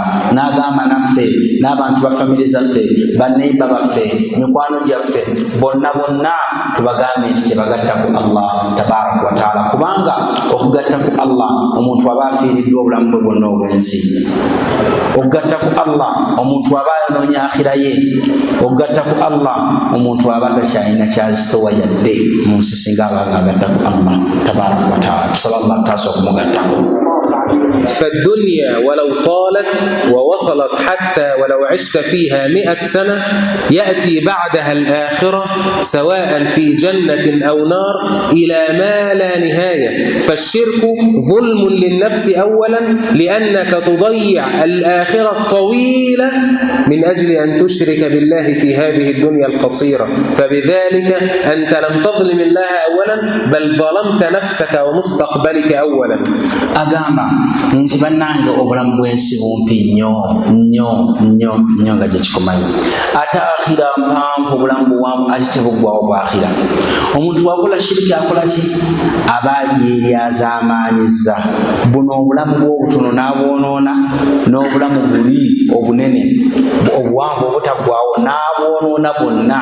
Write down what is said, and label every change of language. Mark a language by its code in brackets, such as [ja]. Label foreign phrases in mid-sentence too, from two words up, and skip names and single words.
[lg] N'agamba naffe n'abantu ba famire zaffe, baneiba baffe, mikwano gyaffe bonna tubagambe nti tebagatta ku [ar] الله تبارك وتعالى, [lg] kubanga okugatta ku Allah omuntu aba afiiriddwa obulamu bwe bwonna obw'ensi. Okugatta ku Allah omuntu aba anoonya akhira ye. Okugatta ku Allah omuntu aba takyalina kyazitowa yadde mu nsi singa abanga agatta ku [ar] الله تبارك وتعالى. [lg] Tusaba Allah taasa okumugattako. [ar] فالدنيا ولو طالت ووصلت حتى ولو عشت فيها 100 سنة يأتي بعدها الآخرة سواء في جنة أو نار إلى ما لا نهاية. فالشرك ظلم للنفس أولا لأنك تضيع الآخرة الطويلة من أجل أن تشرك بالله في هذه الدنيا القصيرة، فبذلك أنت لم تظلم الله أولا بل ظلمت نفسك ومستقبلك أولا. [lg] nti bannange obulamu bw'ensi bumpi nnyo nga gye kikumanyi. Ate akhira mpanvu, obulamu buwanvu ate tebuggwawo bwakhira. Omuntu wakola shiriki akola ki? Aba yeeryazaamaanyizza. Buno obulamu bw'obutono n'abwonoona, n'obulamu buli obunene obuwanvu obutaggwawo n'abwonoona bwonna.